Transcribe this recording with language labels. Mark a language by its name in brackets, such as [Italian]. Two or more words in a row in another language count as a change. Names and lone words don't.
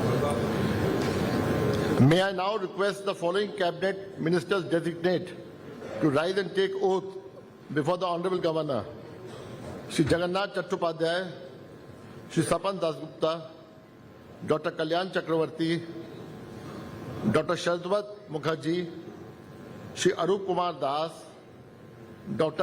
[English] May I now request the following cabinet ministers designate to rise and take oath before the Honorable Governor, Shri Jagannath Chattopadhyay, Shri Sapan Dasgupta, Dr. Kalyan Chakravarti, Dr. Shardvat Mukherjee, Shri Arup Kumar Das, Dr.